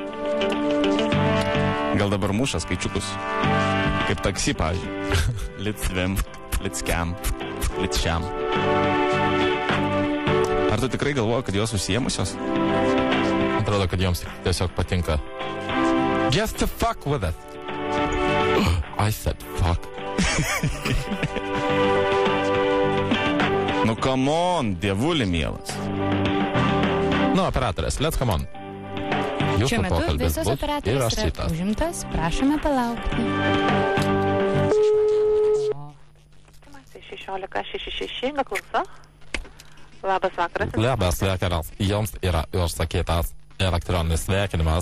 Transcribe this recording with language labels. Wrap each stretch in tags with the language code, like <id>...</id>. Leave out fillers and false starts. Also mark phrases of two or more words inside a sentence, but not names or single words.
<lt>Gal dabar muša skaičiukus. Kaip taksi, pavyzdžiui. Litsvim, litskiam, litšiam. Ar tu tikrai galvoji, kad jos užsiemusios? Atrodo, kad joms tiesiog patinka.</lt> <en>Just to fuck with it. I said fuck. Nu, come on,</en> <lt>dievuli mielas. Nu, operatorės,</lt> <en>let's come on.</en> <lt>Šiuo Jūsų metu pokalbis visas bus ir operatorius aš yra šitas. užimtas. Prašome palaukti. 1666, klauso. Labas vakaras. Labas vakaras. Jums yra užsakytas elektroninis sveikinimas.</lt>